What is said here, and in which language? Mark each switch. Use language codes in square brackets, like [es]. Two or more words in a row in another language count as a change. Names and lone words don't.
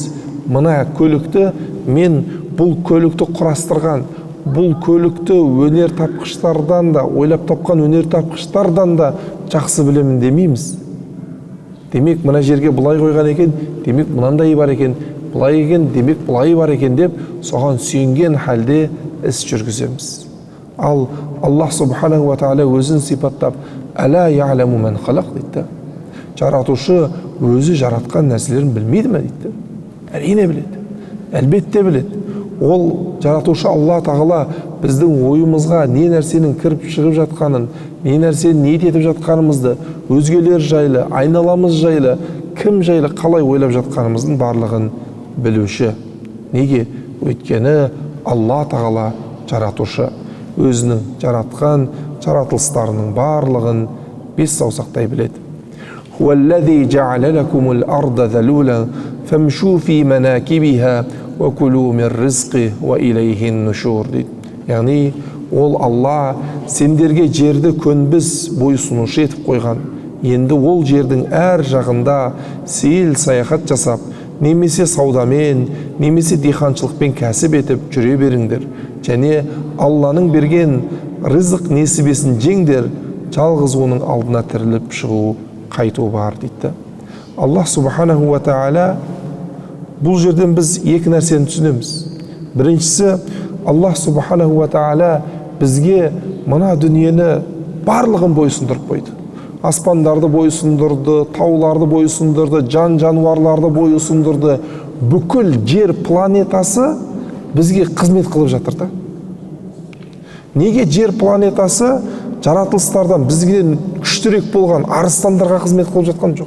[kk] Мына көлікті мен бұл көлікті құрастырған, бұл көлікті өнер тапқыштардан да, ойлап тапқан өнер тапқыштардан да жақсы білемін демейміз. Демек, мына жерге бұлай қойған екен, демек мынандай бар екен, бұлай екен, демек бұлай бар екен деп, соған сүйенген халде іс жүргіземіз. Ал [ar] الله سبحانه وتعالى [kk] өзін сипаттап, [ar] «ألا يعلم من خلق» [kk] дейді. Жаратушы өзі жаратқан нәрселерін білмейді ме дейді. Әрине біледі, әлбетте біледі. Ол жаратушы Алла Тағала біздің ойымызға не нәрсенің кіріп шығып жатқанын, не нәрсені ниет етіп жатқанымызды, өзгелер жайлы, айналамыз жайлы, кім жайлы қалай ойлап жатқанымыздың барлығын білуші. Неге? Өйткені Алла Тағала жаратушы, өзінің жаратқан жаратылыстарының барлығын 5 саусақтай біледі. [ar] هو الذي جعل لكم الأرض ذلولا فامشوا في مناكبها وكلوا من رزقه وإليه النشور дейді. [kk] Яғни ол Алла сендерге жерді көнбіс бойсынушы етіп қойған. Енді ол жердің әр жағында сейіл саяхат жасап, немесе саудамен, немесе диқаншылықпен кәсіп етіп жүре беріңдер. Және Алланың берген рызық несібесін жеңдер, жалғыз оның алдына тіріліп шығу қайту бар дейді. [ar] الله سبحانه وتعالى [kk] бұл жерден біз екі нәрсені түсінеміз. Біріншісі, [ar] الله سبحانه وتعالى [kk] бізге мына дүниені барлығын бойсындырып қойды. Аспандарды бойсындырды, тауларды бойсындырды, жан-жануарларды бойсындырды. Бүкіл жер планетасы бізге қызмет қылып жатыр да. Неге жер планетасы жаратылыстардан бізгеден күштірек болған арыстандарға қызмет қылып жатқан жоқ?